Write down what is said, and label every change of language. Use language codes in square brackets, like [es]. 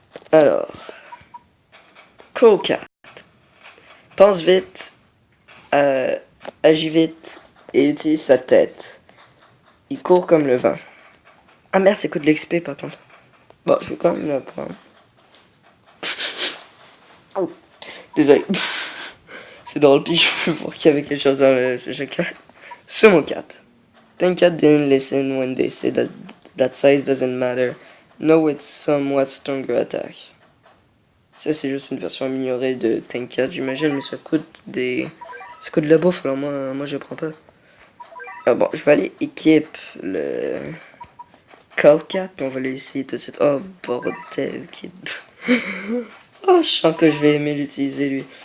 [fr] Alors... Cool Cat. Pense vite, agit vite et utilise sa tête. Il court comme le vent. Ah merde, c'est quoi de l'XP par contre? Bon, je vais quand même le prendre. Oh, désolé. C'est drôle, puis je peux voir qu'il y avait quelque chose dans le Special Cat. Sumo Cat. [en] Think Cat didn't listen when they said that size doesn't matter. No, it's somewhat stronger attack. [fr] Ça, c'est juste une version améliorée de Tank Cat, j'imagine, mais ça coûte de la bouffe, alors moi je prends pas. Ah bon, je vais aller équipe le Cow Cat, puis on va l'essayer tout de suite. Oh, bordel, kid. Oh, je sens que je vais aimer l'utiliser, lui.